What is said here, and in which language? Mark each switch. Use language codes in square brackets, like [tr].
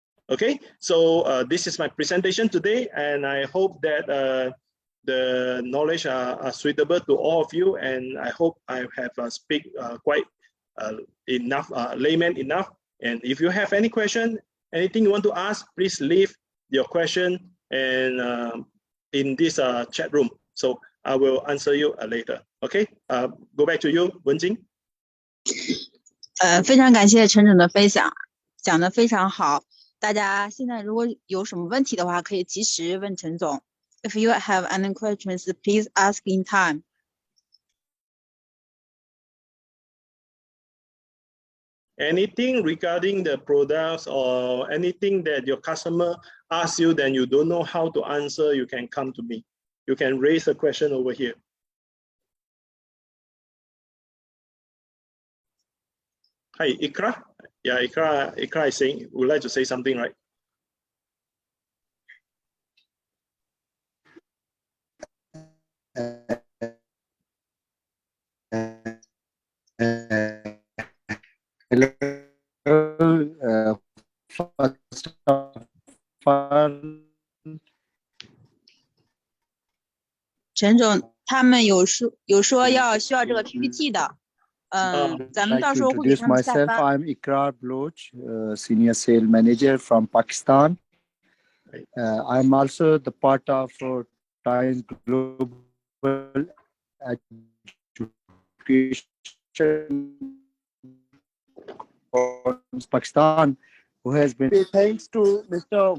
[en] Okay, so this is my presentation today, and I hope that the knowledge are suitable to all of you, and I hope I have speak quite enough, layman enough. And if you have any question, anything you want to ask, please leave your question and in this chat room. So I will answer you later. Okay, go back to you, Wenjing. [zh] 非常感谢陈总的分享，讲得非常好。大家现在如果有什么问题的话，可以及时问陈总。 [en] If you have any questions, please ask in time. Anything regarding the products or anything that your customer asks you, then you don't know how to answer, you can come to me. You can raise a question over here. Hi, Ikra. Yeah, Ikra is saying, would like to say something, right? Hello. First of all, [zh] 陈总他们有说需要这个 PPT 的，咱们到时候会给他们下发。 [en] I'm Ikrar Bloch, Senior Sales Manager from Pakistan. I'm also the part of Tiens Global Education for Pakistan, who has been thanks to Mr.